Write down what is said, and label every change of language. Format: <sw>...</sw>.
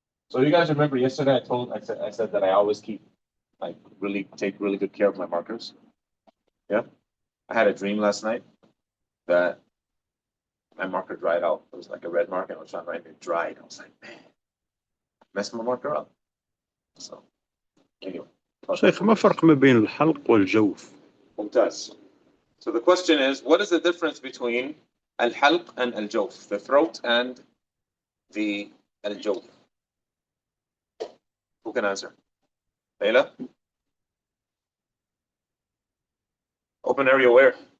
<en>So you guys remember yesterday I said that I always take really good care of my markers. Yeah. I had a dream last night that my marker dried out. It was like a red marker, and I was trying to write it, dried. I was like, man, messed my marker up. So anyway.</en> <ar>شيخ ما فرق ما بين الحلق والجوف؟ ممتاز.</ar> <en>So the question is, what is the difference between al-halq and al-jawf, the throat and the al-jawf? Who can answer? Layla? Open area where?</en>